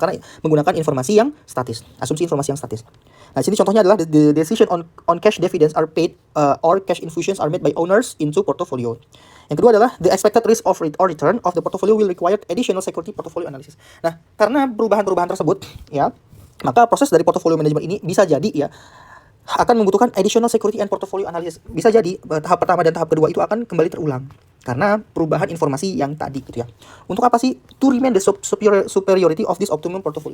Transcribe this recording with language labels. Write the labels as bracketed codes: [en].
[id] Karena menggunakan informasi yang statis, asumsi informasi yang statis. Nah, sini contohnya adalah [en] the decision on cash dividends are paid or cash infusions are made by owners into portfolio. [id] Yang kedua adalah [en] the expected risk of or return of the portfolio will require additional security portfolio analysis. [id] Nah, karena perubahan-perubahan tersebut ya, maka proses dari portfolio management ini bisa jadi ya akan membutuhkan [en] additional security and portfolio analysis. [id] Bisa jadi tahap pertama dan tahap kedua itu akan kembali terulang. karena perubahan informasi yang tadi gitu ya. Untuk apa sih? [en] To remain the superiority of this optimum portfolio.